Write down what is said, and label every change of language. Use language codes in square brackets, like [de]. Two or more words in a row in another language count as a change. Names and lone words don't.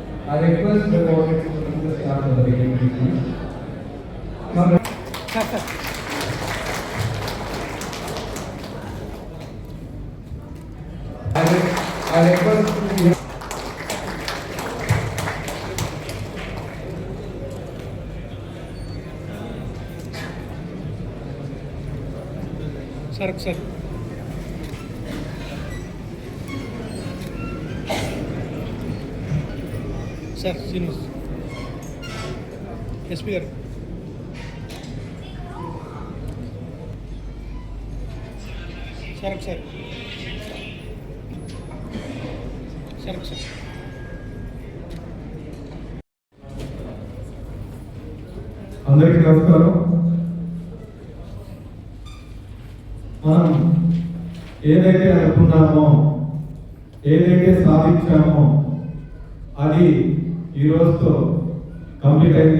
[en] I request the coordinator to start the beginning, please. I request to sir sir sir seniors SP गाరు sir sir sir sir [te] అందరికీ నమస్కారం. మనం ఏదైతే అనుకున్నామో ఏదైతే సాధించామో అది ఈ రోజుతో కంప్లీట్ అయింది.